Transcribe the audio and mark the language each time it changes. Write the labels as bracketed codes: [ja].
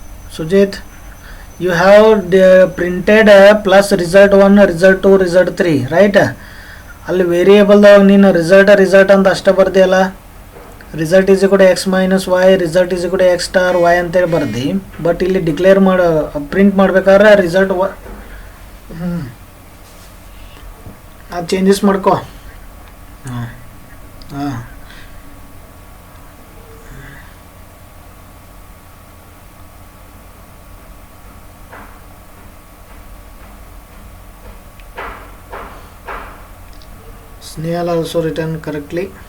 [en] Sujit, you have printed plus result 1, result 2, result 3, right? [kn] ಅಲ್ಲಿ ವೇರಿಯೇಬಲ್ದಾಗ ನೀನು result ಅಂತ ಅಷ್ಟೇ ಬರ್ದಿಯಲ್ಲ, ರಿಸಲ್ಟ್ ಈಸ್ ಕೂಡ X minus Y, result is ಕೂಡ ಎಕ್ಸ್ ಸ್ಟಾರ್ ವೈ ಅಂತೇಳಿ ಬರ್ದು. ಬಟ್ ಇಲ್ಲಿ ಡಿಕ್ಲೇರ್ ಮಾಡೋ ಪ್ರಿಂಟ್ ಮಾಡ್ಬೇಕಾದ್ರೆ ರಿಸಲ್ಟ್ ಅದು ಚೇಂಜಸ್ ಮಾಡ್ಕೋ. [en] ಹಾಂ ಹಾಂ Snehal also written correctly.